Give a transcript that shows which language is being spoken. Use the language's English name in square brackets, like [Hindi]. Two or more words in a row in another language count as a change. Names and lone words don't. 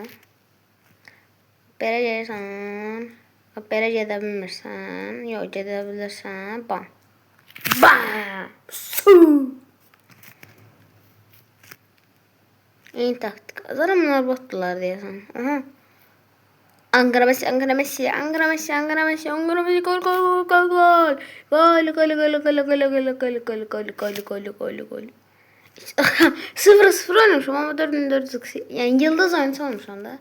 [Azerbaijani] Belə gəlirsən. Belə gedə bilmirsən. Yox, gedə bilirsən. Bam. Bam. Su. Eyni taktika. Zaten bunlar botdular deyəsən. Aha. Ankara Messi, Ankara Messi, Ankara Messi, Ankara Messi, Ankara Messi, gol, gol, gol, gol, gol, gol, gol, gol, gol, gol, gol, gol, gol. 0-0 oynamışım ama 4-4 yani yıldız oyuncu olmuşum da.